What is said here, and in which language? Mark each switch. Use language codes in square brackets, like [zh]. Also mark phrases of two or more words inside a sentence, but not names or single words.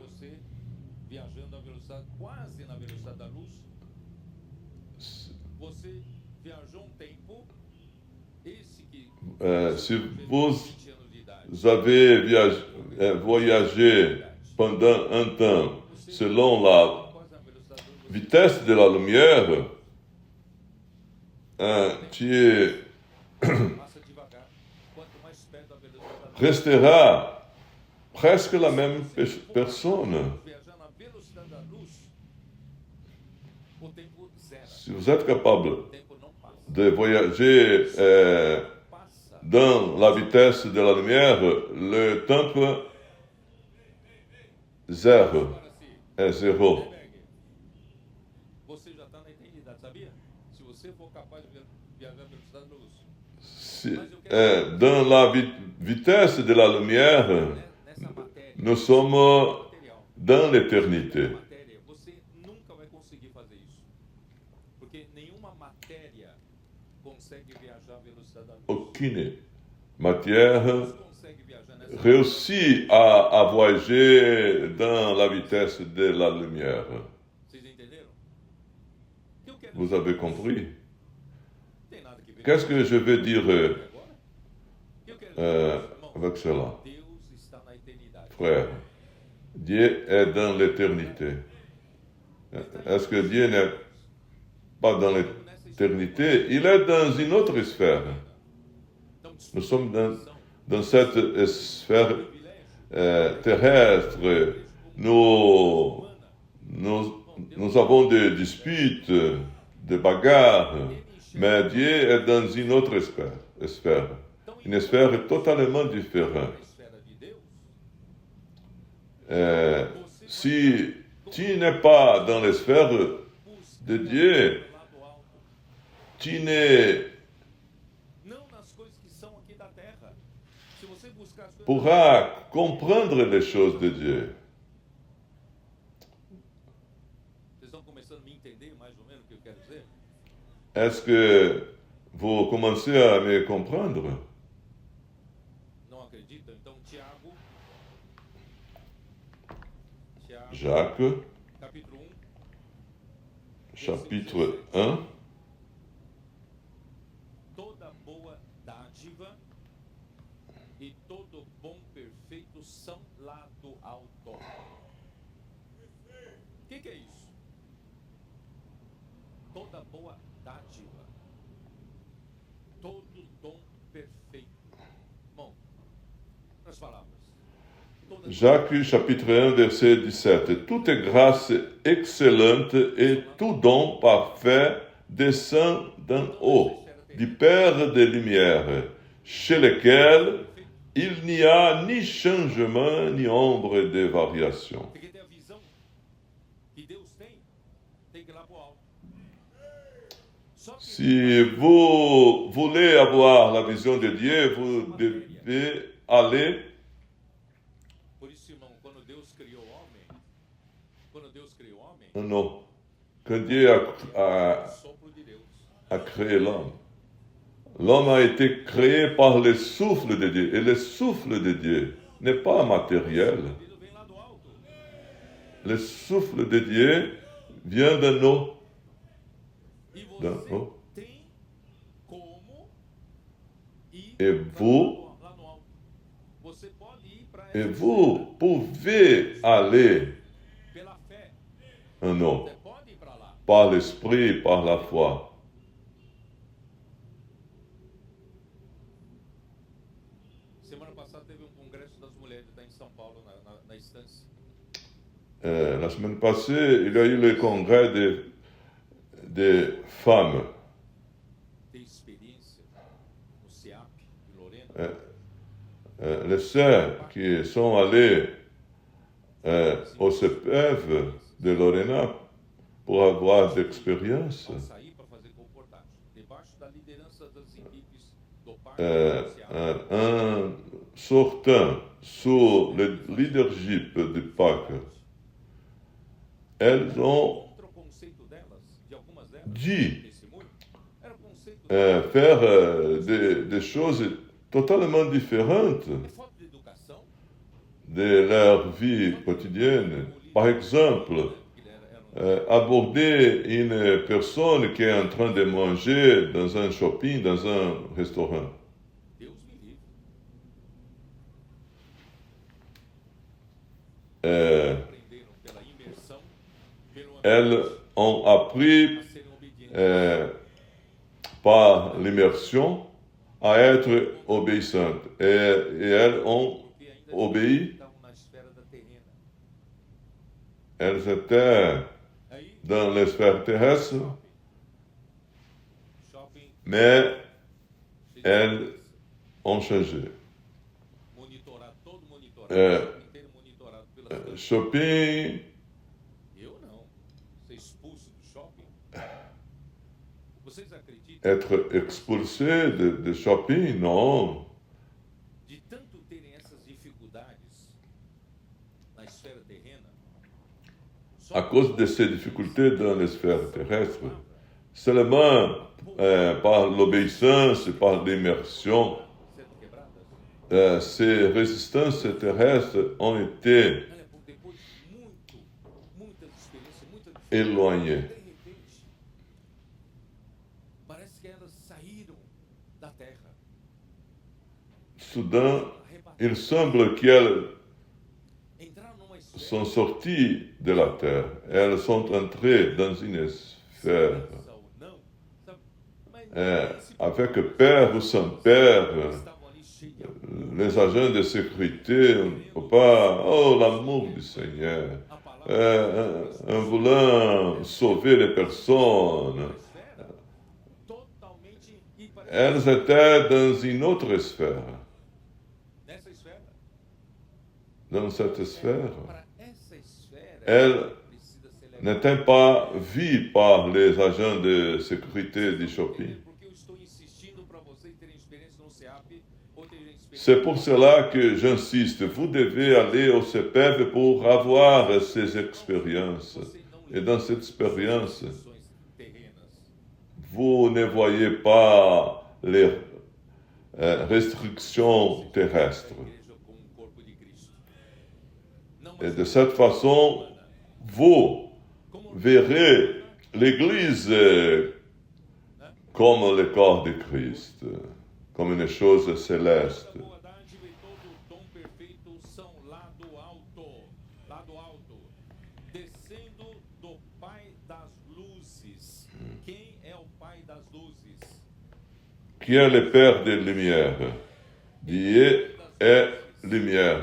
[fr] Si vous avez voyagé pendant un temps selon la vitesse de la lumière, tu [pt] passa devagar. Quanto mais perto da velocidade da luz, [fr] resteras presque la même personne. [pt] viajar na velocidade da luz, o tempo zera. [fr] Si vous êtes capable [pt] O tempo não passa. [fr] de voyager [pt] Passa. [fr] dans la vitesse de la lumière, le temps zéro [pt] Agora sim. [fr] est zéro. [pt] Berg, você já está na eternidade, sabia? Se você for capaz de viajar na velocidade da luz, [fr] Si, dans la vitesse de la lumière, [pt] nessa matéria, [fr] nous sommes [pt] material, [fr] dans l'éternité. [pt] matéria, você nunca vai conseguir fazer isso. Porque nenhuma matéria consegue viajar à velocidade da luz. [fr] Aucune matière [pt] Luz consegue viajar nessa [fr] réussit à voyager dans la vitesse de la lumière. [pt] Vocês entenderam? O que eu quero [fr] Vous [pt] dizer [fr] avez [pt] com isso? [fr] compris? [pt] Não tem nada que ver [fr] Qu'est-ce que je veux dire [pt] agora. O que eu quero dizer com isso, irmão? [fr] avec cela? [pt] Deus está na eternidade. [fr] Frère, Dieu est dans l'éternité. Est-ce que Dieu n'est pas dans l'éternité? Il est dans une autre sphère. [pt] Então, [fr] Nous sommes [pt] disposição, [fr] dans cette sphère [pt] privilégio, [fr] terrestre. Nous, nous avons des disputes, des bagarres, mais Dieu est dans une autre sphère, une sphère totalement différente. [pt] na esfera de Deus, [fr] Si tu n'es pas dans la sphère de Dieu, [pt] do lado alto, [fr] tu n'es [pt] não nas coisas que são aqui da terra. Se você buscar as coisas [fr] pourras comprendre les choses de Dieu. [pt] vocês estão começando a me entender mais ou menos o que eu quero dizer? [fr] Est-ce que vous commencez à me comprendre? [pt] Não acreditam? Então, Tiago, [fr] Jacques, [pt] capítulo 1, [fr] chapitre 1, [pt] toda boa dádiva e todo bom perfeito são lá do alto. O que é isso? Toda boa dádiva, todo dom perfeito. Bom, nas palavras. Toda [fr] Jacques chapitre 1 verset 17. Toute grâce excellente et tout don parfait descend d'en haut, du Père des Lumières, chez lequel il n'y a ni changement ni ombre de variation. [pt] Porque tem a visão que Deus tem que ir lá pro alto. Só que [fr] Si vous voulez avoir la vision de Dieu, vous devez aller. [pt] por isso, irmão, quando Deus criou o homem, [fr] Non. Quand Dieu [pt] o sopro de Deus. [fr] a créé l'homme, l'homme a été créé par le souffle de Dieu. Et le souffle de Dieu n'est pas matériel. [pt] Ele vem lá do alto. [fr] Le souffle de Dieu vient de nous. [pt] E Não, você não. tem como ir [fr] Et vous, [pt] lá no alto. Você pode ir para [fr] et vous pouvez aller [pt] pela fé. [fr] en nous, [pt] Você pode ir para lá. [fr] par l'esprit, par la foi. [pt] Semana passada teve um congresso das mulheres lá em São Paulo, na estância. [fr] La semaine passée, il y a eu le congrès des femmes. [pt] Tem experiência no CEAP de Lorena. [fr] Les sœurs qui sont allées au CEPEV de Lorena pour avoir d'expérience. [pt] Ao sair para fazer comportagem. Debaixo da liderança das equipes do parque do CEAP. [fr] En sortant sous le leadership du PAC, elles ont [pt] Contra o conceito delas, de algumas delas, [fr] dû [pt] testemunho, era o conceito [fr] faire des choses totalement différentes [pt] é falta de educação. [fr] de leur vie quotidienne. Par exemple, aborder une personne qui est en train de manger dans un shopping, dans un restaurant. [pt] Deus me livre. Euh, Aprenderam pela imersão, pelo [fr] elles ont appris [pt] a serem obedientes. [fr] par l'immersion à être obéissantes. Et elles ont [pt] Porque ainda [fr] obéi, [pt] estavam na esfera da terrena. [fr] elles étaient [pt] Aí, [fr] dans les sphères terrestres, [pt] shopping, [fr] mais [pt] cheio de [fr] elles [pt] segurança, [fr] ont changé. [pt] monitorado, todo monitorado, É. o shopping inteiro monitorado pelas câmeras. Shopping, Eu não. Ser expulso do shopping. Vocês acreditam? [fr] être expulsé de shopping, non. [pt] De tanto terem essas dificuldades na esfera terrena, só [fr] À cause de ces difficultés dans les sphères terrestres, seulement par l'obéissance, par l'immersion, [pt] sendo quebradas. [fr] ces résistances terrestres ont été [pt] Olha, depois de muitas experiências, muita dificuldade, [fr] éloignées. [pt] de repente, parece que elas saíram da terra. [fr] Soudain, il semble qu'elles [pt] Entraram numa esfera. [fr] sont sorties de la terre. Elles sont entrées dans une sphère. [pt] Ou não, sabe? Mas [fr] Avec père ou sans père, [pt] estavam ali cheios de amor. [fr] les agents de sécurité, on ne peut pas, oh l'amour du Seigneur, [pt] A palavra [fr] en voulant sauver les personnes. [pt] uma esfera totalmente ímpar. [fr] Elles étaient dans une autre sphère. [pt] Nessa esfera, [fr] Dans cette sphère, [pt] para essa esfera, ela precisa ser levada. [fr] n'était pas vue par les agents de sécurité du shopping. [pt] Porque eu estou insistindo para vocês terem experiência no CEAP ou terem experiência. [fr] C'est pour cela que j'insiste, vous devez aller au CEPEV pour avoir ces expériences. Et dans cette expérience, [pt] Condições terrenas. [fr] vous ne voyez pas les restrictions terrestres. [pt] A igreja como um corpo de Cristo. Não [fr] Et mais de cette façon, vous [pt] como [fr] verrez l'Église comme le corps de Christ, comme une chose céleste. [pt] toda boa dádiva e todo dom perfeito são lá do alto, descendo do Pai das luzes. Quem é o Pai das luzes? [fr] Qui est le Père des Lumières? Dieu est lumière.